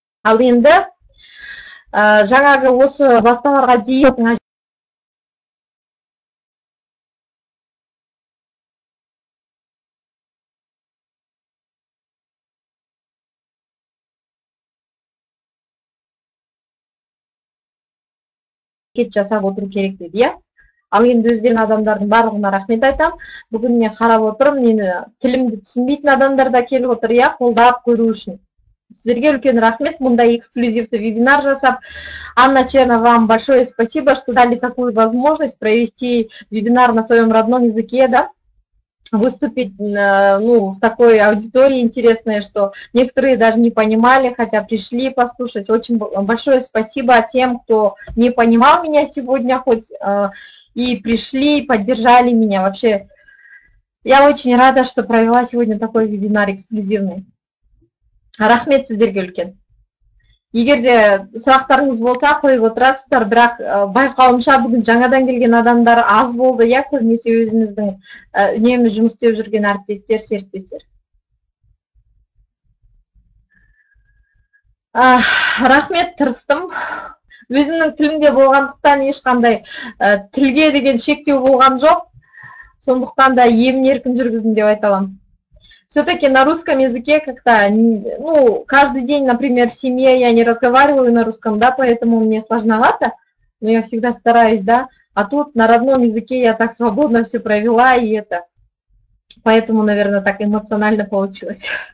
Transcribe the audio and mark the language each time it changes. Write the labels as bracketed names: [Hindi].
[Kazakh] Ал енді жаңағы осы басталарға дейін жасап отыру керек деді. Ал енді өздерін адамдардың барлығына рахмет айтам. Бүгін мен қарап отырым, мені тілімді түсінбейтін адамдар да келіп отыр, қолдап көру үшін. Сіздерге үлкен рахмет, мұндай эксклюзивті вебинар жасап. [Russian] Анна Черна, вам большое спасибо, что дали такую возможность провести вебинар на своем родном языке, да? Выступить в такой аудитории интересной, что некоторые даже не понимали, хотя пришли послушать. Очень большое спасибо тем, кто не понимал меня сегодня, хоть и пришли, и поддержали меня. Вообще, я очень рада, что провела сегодня такой вебинар эксклюзивный. [Kazakh] Рахмет сіздерге үлкен. Егер де сұрақтарыңыз болса, қойып отырасыздар, бірақ байқауымша бүгін жаңадан келген адамдар аз болды, көбінесе өзіміздің үнемі жұмыс істеп жүрген әріптестер, серіктестер. Рахмет, тырыстым. Өзімнің тілімде болғандықтан ешқандай тілге деген шектеу болған жоқ. Сондықтан да емін-еркін жүргіздім деп айта аламын. [Russian] Все-таки на русском языке как-то, каждый день, например, в семье я не разговариваю на русском, да, поэтому мне сложновато, но я всегда стараюсь, да, а тут на родном языке я так свободно все провела, и это, поэтому, наверное, так эмоционально получилось.